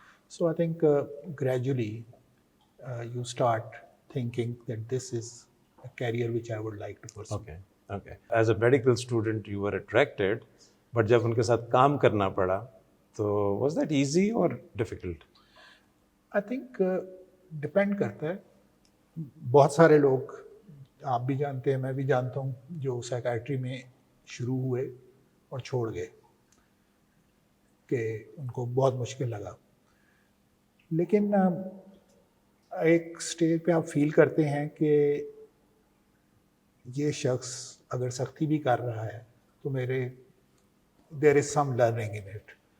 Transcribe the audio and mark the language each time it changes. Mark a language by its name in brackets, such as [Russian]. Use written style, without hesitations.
[English] So I think gradually you start thinking that this is a career which I would like to pursue. Okay, okay. As a medical student you were attracted, but [Urdu] جب ان کے ساتھ کام کرنا پڑا تو [English] was that easy or difficult? I think [Urdu] depend کرتا ہے. بہت سارے لوگ آپ بھی جانتے ہیں, میں بھی جانتا ہوں, جو سائیکائٹری میں شروع ہوئے اور چھوڑ گئے کہ ان کو بہت مشکل لگا. لیکن ایک اسٹیج پہ آپ فیل کرتے ہیں کہ یہ شخص اگر سختی بھی کر رہا ہے تو [English] There is some learning in it.